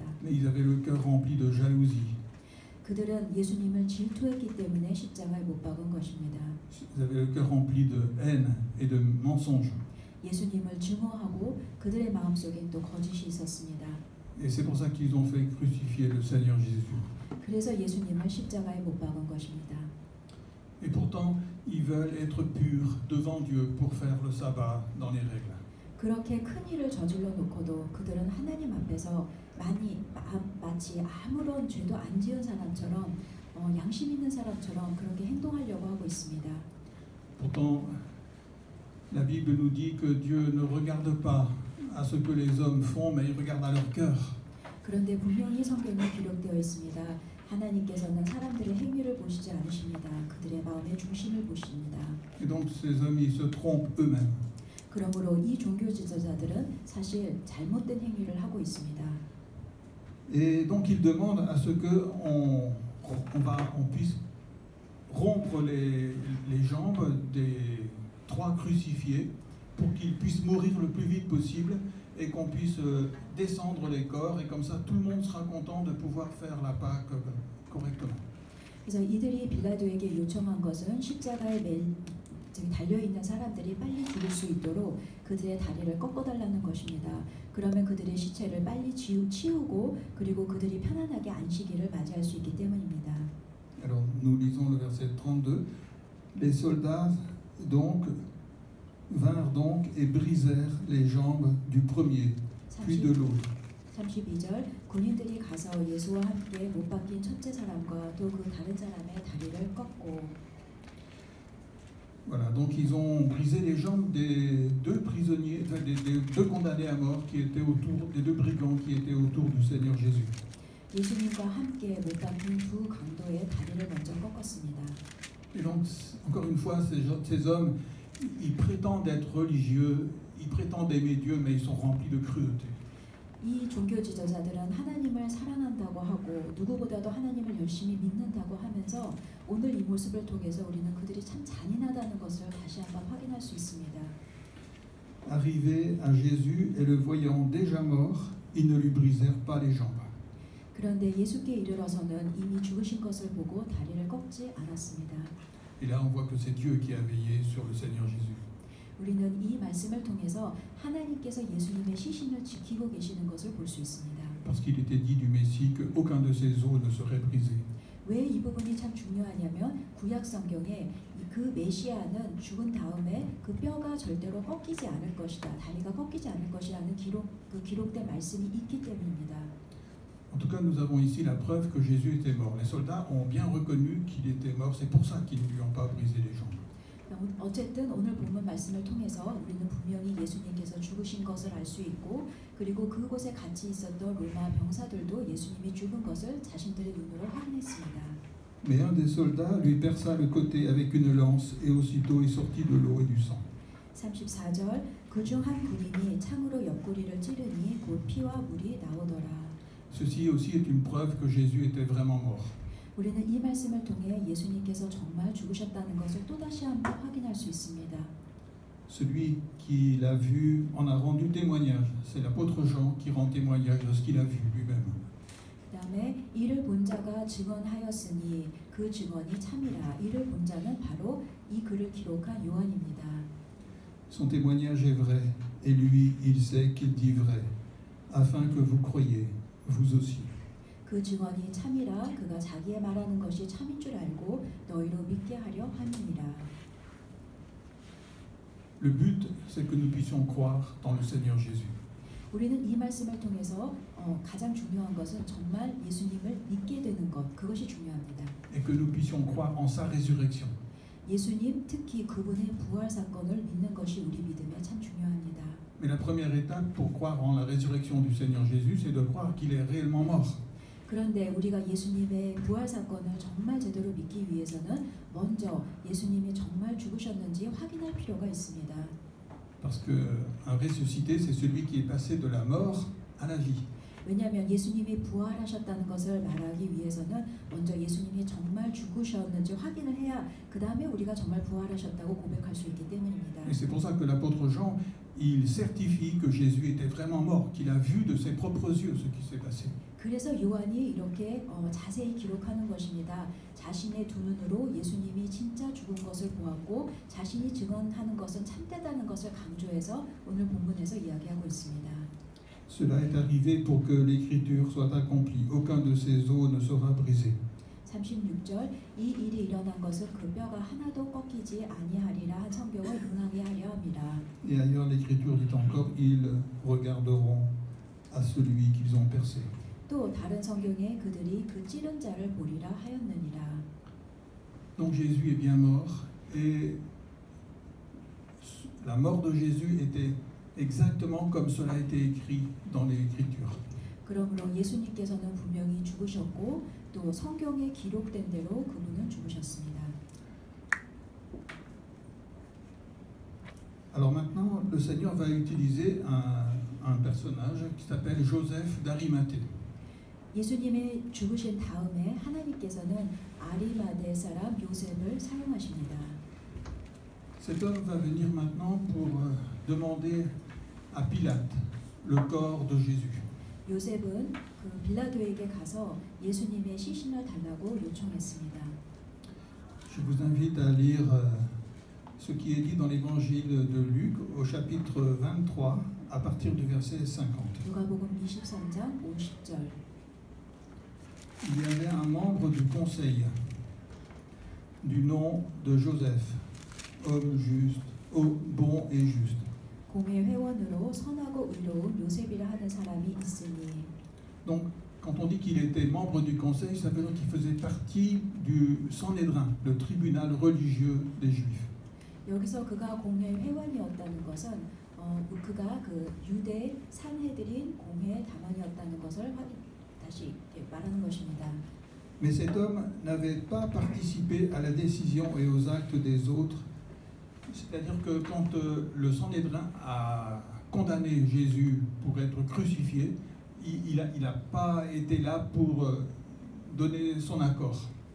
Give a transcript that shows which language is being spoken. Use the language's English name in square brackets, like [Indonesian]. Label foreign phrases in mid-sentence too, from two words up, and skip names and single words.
[French] Mais ils avaient le cœur rempli de jalousie. [Korean] 그들은 예수님을 질투했기 때문에 십자가에 못 박은 것입니다. [French] Ils avaient le cœur rempli de haine et de mensonges. [Korean] 예수님을 증오하고 그들의 마음속에 또 거짓이 있었습니다. [French] Et c'est pour ça qu'ils ont fait crucifier le Seigneur Jésus. [Korean] 그래서 예수님을 십자가에 못 박은 것입니다. [French] Et pourtant, ils veulent être purs devant Dieu pour faire le sabbat dans les règles. [Korean] 그렇게 큰 일을 저질러 놓고도 그들은 하나님 앞에서 마치 아무런 죄도 안 지은 사람처럼 양심 있는 사람처럼 그렇게 행동하려고 하고 있습니다. [French] Pourtant, la Bible nous dit que Dieu ne regarde pas à ce que les hommes font, mais il regarde à leur cœur. [Korean] 그런데 분명히 성경에 기록되어 있습니다. 하나님께서는 사람들의 행위를 보시지 않으십니다. 그들의 마음의 중심을 보십니다. [French] Et donc ces hommes, ils se trompent eux-mêmes. [Korean] 그러므로 이 종교 지도자들은 사실 잘못된 행위를 하고 있습니다. [French] Et donc ils demandent à ce que on puisse rompre les jambes des 3 crucifiés pour qu'ils puissent mourir le plus vite possible et qu'on puisse descendre les corps et comme ça tout le monde sera content de pouvoir faire la Pâque correctement. [Korean] 그래서 이들이 빌라도에게 요청한 것은 십자가에 달려 있는 사람들이 빨리 죽을 수 있도록 그들의 다리를 꺾어달라는 것입니다. 그러면 그들의 시체를 빨리 치우고 그리고 그들이 편안하게 안식일을 맞이할 수 있기 때문입니다. [French] Alors nous lisons le verset 32. Les soldats donc vinrent donc et brisèrent les jambes du premier, puis de l'autre. [Korean] 32절 군인들이 가서 예수와 함께 못 박힌 첫째 사람과 또 그 다른 사람의 다리를 꺾고 [French] Voilà, donc ils ont brisé les jambes des 2 prisonniers, enfin des 2 condamnés à mort qui étaient autour, des 2 brigands qui étaient autour du Seigneur Jésus. [Korean] 예수님과 함께 못 박힌 두 강도의 다리를 먼저 꺾었습니다. [French] Et donc, encore une fois, ces hommes, ils prétendent être religieux, ils prétendent aimer Dieu, mais ils sont remplis de cruauté. [Korean] 이 종교 지도자들은 하나님을 사랑한다고 하고 누구보다도 하나님을 열심히 믿는다고 하면서 오늘 이 모습을 통해서 우리는 그들이 참 잔인하다는 것을 다시 한번 확인할 수 있습니다. [French] Arrivés à Jésus et le voyant déjà mort, ils ne lui brisèrent pas les jambes. [Korean] 그런데 예수께 이르러서는 이미 죽으신 것을 보고 다리를 꺾지 않았습니다. [French] Et là, on voit que c'est Dieu qui a veillé sur le Seigneur Jésus. [Korean] 우리는 이 말씀을 통해서 하나님께서 예수님의 시신을 지키고 계시는 것을 볼 수 있습니다. [French] Parce qu'il était dit du Messie qu'aucun de ses os ne serait brisé. [Korean] 왜 이 부분이 참 중요하냐면 구약 성경에 그 메시아는 죽은 다음에 그 뼈가 절대로 꺾이지 않을 것이다. 다리가 꺾이지 않을 것이라는 기록된 말씀이 있기 때문입니다. [French] En tout cas, nous avons ici la preuve que Jésus était mort. Les soldats ont bien reconnu qu'il était mort. C'est pour ça qu'ils ne lui ont pas brisé les jambes. [Korean] 어쨌든 오늘 본문 말씀을 통해서 우리는 분명히 예수님께서 죽으신 것을 알 수 있고 그리고 그곳에 같이 있었던 로마 병사들도 예수님이 죽은 것을 자신들의 눈으로 확인했습니다. [French] Mais un des soldats lui perça le côté avec une lance et aussitôt il sortit de l'eau et du sang. [Korean] 34절 그중 한 군인이 창으로 옆구리를 찌르니 곧 피와 물이 나오더라. [French] Ceci aussi est une preuve que Jésus était vraiment mort. [Korean] 우리는 이 말씀을 통해 예수님께서 정말 죽으셨다는 것을 또다시 한번 확인할 수 있습니다. [French] Celui qui l'a vu en a rendu témoignage. C'est l'apôtre Jean qui rend témoignage de ce qu'il a vu lui-même. [Korean] 그다음에 이를 본 자가 증언하였으니 그 증언이 참이라. 이를 본 자는 바로 이 글을 기록한 요한입니다. [French] Son témoignage est vrai et lui, il sait qu'il dit vrai, afin que vous croyiez, vous aussi. [Korean] 그 증언이 참이라. 그가 자기의 말하는 것이 참인 줄 알고 너희로 믿게 하려 함이니라. [French] Le but, c'est que nous puissions croire dans le Seigneur Jésus. [Korean] 우리는 이 말씀을 통해서 가장 중요한 것은 정말 예수님을 믿게 되는 것, 그것이 중요합니다. [French] Et que nous puissions croire en sa résurrection. [Korean] 예수님, 특히 그분의 부활 사건을 믿는 것이 우리 믿음에 참 중요합니다. [French] Mais la première étape pour croire en la résurrection du Seigneur Jésus, c'est de croire qu'il est réellement mort. [Korean] 그런데 우리가 예수님의 부활 사건을 정말 제대로 믿기 위해서는 먼저 예수님이 정말 죽으셨는지 확인할 필요가 있습니다. [French] Parce qu'un ressuscité, c'est celui qui est passé de la mort à la vie. [Korean] 왜냐하면 예수님이 부활하셨다는 것을 말하기 위해서는 먼저 예수님이 정말 죽으셨는지 확인을 해야 그 다음에 우리가 정말 부활하셨다고 고백할 수 있기 때문입니다. [French] Et c'est pour ça que l'apôtre Jean, il certifie que Jésus était vraiment mort, qu'il a vu de ses propres yeux ce qui s'est passé. [Korean] 그래서 요한이 이렇게 자세히 기록하는 것입니다. 자신의 두 눈으로 예수님이 진짜 죽은 것을 보았고 자신이 증언하는 것은 참되다는 것을 강조해서 오늘 본문에서 이야기하고 있습니다. [French] Cela est arrivé pour que l'écriture soit accomplie. Aucun de ses os ne sera brisé. [Korean] 36절 이 일이 일어난 것은 그 뼈가 하나도 꺾이지 아니하리라 한 성경을 응하게 하려 함이라. [French] Et ailleurs, l'écriture dit encore, ils regarderont à celui qu'ils ont percé. [Korean] 또 다른 성경에 그들이 그 찌른 자를 보리라 하였느니라. [French] Donc Jésus est bien mort et la mort de Jésus était exactement comme cela a été écrit dans l'Écriture. [Korean] 그러므로 예수님께서는 분명히 죽으셨고 또 성경에 기록된 대로 그분은 죽으셨습니다. [French] Alors maintenant, le Seigneur va utiliser un personnage qui s'appelle Joseph d'Arimathée. [Korean] 예수님의 죽으신 다음에 하나님께서는 아리마대 사람 요셉을 사용하십니다. [French] Cet homme va venir maintenant pour demander à Pilate le corps de Jésus. [Korean] 요셉은 그 빌라도에게 가서 예수님의 시신을 달라고 요청했습니다. [French] Je vous invite à lire ce qui est dit dans l'évangile de Luc au chapitre 23 à partir du verset 50. [Korean] 누가복음 23장 50절. [French] Il y avait un membre du conseil du nom de Joseph, homme juste, bon et juste. [Korean] 공회 회원으로 선하고 의로운 요셉이라 하는 사람이 있으니. [French] Donc, quand on dit qu'il était membre du conseil, ça veut dire qu'il faisait partie du Sanhédrin, le tribunal religieux des Juifs. [Korean] 여기서 그가 공회 회원이었다는 것은 그가 그 유대 산헤드린 공회 당원이었다는 것을 다시 말하는 것입니다. [French] Mais cet homme n'avait pas participé à la décision et aux actes des autres. C'est-à-dire que quand le Sanhédrin a condamné Jésus pour être crucifié, il n'a pas été là pour donner son accord.